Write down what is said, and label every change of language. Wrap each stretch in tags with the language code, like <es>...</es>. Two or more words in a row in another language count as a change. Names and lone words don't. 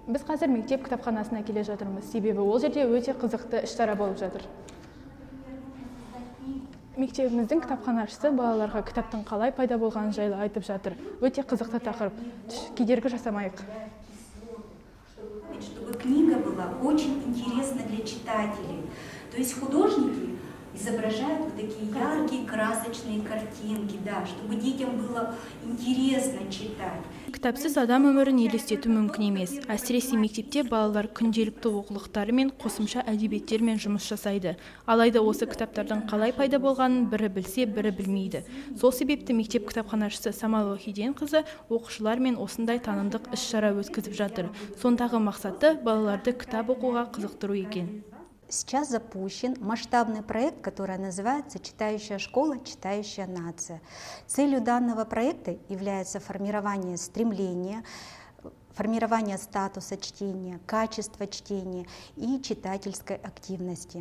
<kk>Біз қазір мектеп кітапханасына келе жатырмыз, себебі ол жерде өте қызықты іс-шара болып жатыр. Мектебіміздің кітапханашысы балаларға кітаптың қалай пайда болғаны жайлы айтып жатыр. Өте қызықты тақырып. Кедергі жасамайық.</kk> <ru>Чтобы книга была очень интересна для читателей. То есть художники изображают вот такие яркие, красочные картинки, да, чтобы детям было интересно читать.</ru> <kk>Кітапсыз адам өмірін елестету мүмкін емес. Әсіресе мектепте балалар күнделікті оқулықтары мен қосымша әдебиеттермен жұмыс жасайды. Алайда осы кітаптардың қалай пайда болғанын бірі білсе, бірі білмейді. Сол себепті мектеп кітапханашысы Самал Вахиденқызы оқушылар мен осындай танымдық іс-шара өткізіп жатыр. Сондағы мақсаты балаларды кітап оқуға қызықтыру екен.</kk> <ru>Сейчас запущен масштабный проект, который называется «Читающая школа, читающая нация». Целью данного проекта является формирование стремления, формирование статуса чтения, качества чтения и читательской активности.</ru>